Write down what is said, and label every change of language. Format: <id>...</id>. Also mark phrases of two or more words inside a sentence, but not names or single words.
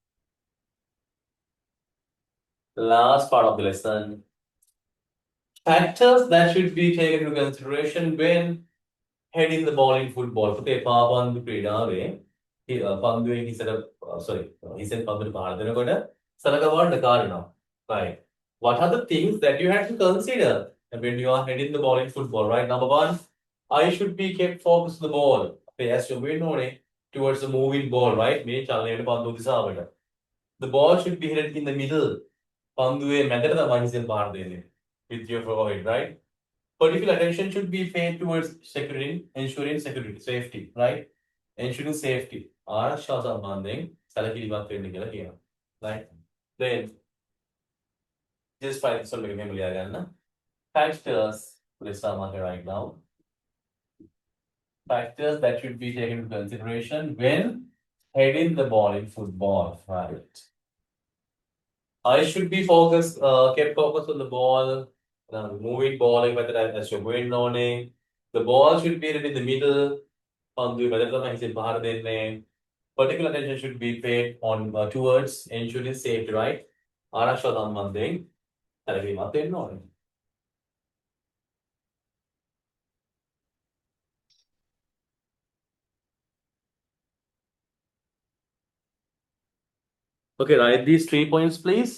<en>The last part of the lesson. Factors that should be taken into consideration when heading the ball in football.</en> <si>Okay, පාපන්දු ක්‍රීඩාවේ පන්දුවෙන් හිසෙන් පන්දුවට පාර දෙනකොට සලකවන්න කාරණා.</si> <en>Right. What are the things that you have to consider when you are heading the ball in football, right? Number one, I should be kept focused on the ball. Okay, as you're going towards the moving ball, right?</en> <si>මේ චලනයට පන්දුව දිශාවට.</si> <en>The ball should be headed in the middle.</en> <si>පන්දුවේ මැදට තමයි හිසෙන් පාර දෙන්නේ.</si> <en>With your forehead, right? Particular attention should be paid towards ensuring security, safety, right? Ensuring safety.</en> <si>ආරක්ෂා සම්බන්ධයෙන් සැලකිලිමත් වෙන්න කියලා කියනවා.</si> <en>Right? Then just find this one</en> <si>මෙහෙම ලියා ගන්න.</si> <en>Factors, let's start right now. Factors that should be taken into consideration when heading the ball in football, right? I should be kept focused on the ball. Moving ball, whether as you're going on it, the ball should be in the middle. Particular attention should be paid on towards ensuring safety, right?</en> <si>ආරක්ෂා සම්බන්ධයෙන් සැලකිලිමත් වෙන්න ඕනේ.</si> <en>Okay, write these 3 points, please.</en>